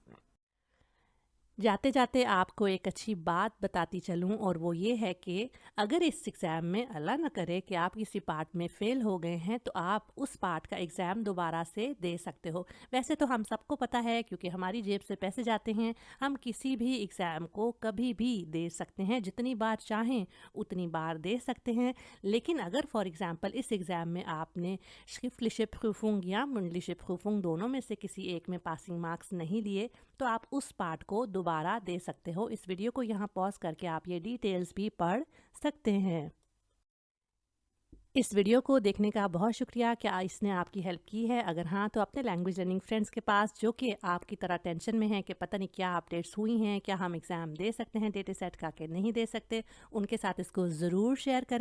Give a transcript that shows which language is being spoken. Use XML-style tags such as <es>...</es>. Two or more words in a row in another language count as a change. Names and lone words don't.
<hi>जाते जाते आपको एक अच्छी बात बताती चलूं, और वो ये है कि अगर इस एग्ज़ाम में अल्लाह न करे कि आप किसी पार्ट में फ़ेल हो गए हैं, तो आप उस पार्ट का एग्ज़ाम दोबारा से दे सकते हो। वैसे तो हम सबको पता है, क्योंकि हमारी जेब से पैसे जाते हैं, हम किसी भी एग्ज़ाम को कभी भी दे सकते हैं, जितनी बार चाहें उतनी बार दे सकते हैं। लेकिन अगर</hi> <en>for example</en> <hi>इस एग्ज़ाम में आपने</hi> <de>schriftliche Prüfung</de> <hi>या</hi> <de>mündliche Prüfung</de> <hi>दोनों में से किसी एक में</hi> <en>passing marks</en> <hi>नहीं लिए, तो आप उस पार्ट को दोबारा दे सकते हो। इस वीडियो को यहाँ पॉज करके आप ये डिटेल्स भी पढ़ सकते हैं। इस वीडियो को देखने का बहुत शुक्रिया। क्या इसने आपकी हेल्प की है? अगर हाँ, तो अपने</hi> <en>language learning friends</en> <hi>के पास, जो कि आपकी तरह टेंशन में हैं कि पता नहीं क्या अपडेट्स हुई हैं, क्या हम एग्ज़ाम दे सकते हैं डेटा सेट का कि नहीं दे सकते, उनके साथ इसको ज़रूर शेयर करें।</hi>